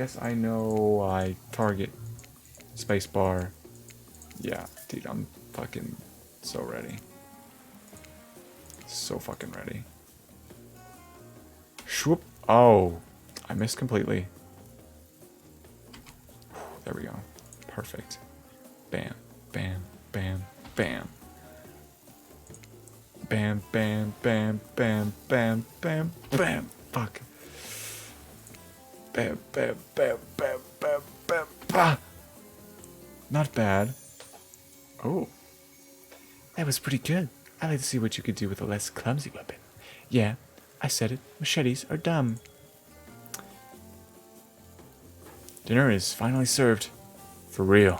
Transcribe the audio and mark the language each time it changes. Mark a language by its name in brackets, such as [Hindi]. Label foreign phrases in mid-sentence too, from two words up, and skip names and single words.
[English] Yes, I know. I target. Spacebar. Yeah, dude, I'm fucking so ready. So fucking ready. Shwoop. Oh, I missed completely. There we go. Perfect. Bam, bam, bam, bam. Bam, bam, bam, bam, bam, bam, bam. Fuck. Bam, bam, bam, bam, bam, bam, bah. Not bad. Oh. That was pretty good. I'd like to see what you could do with a less clumsy weapon. Yeah, I said it. Machetes are dumb. Dinner is finally served. For real.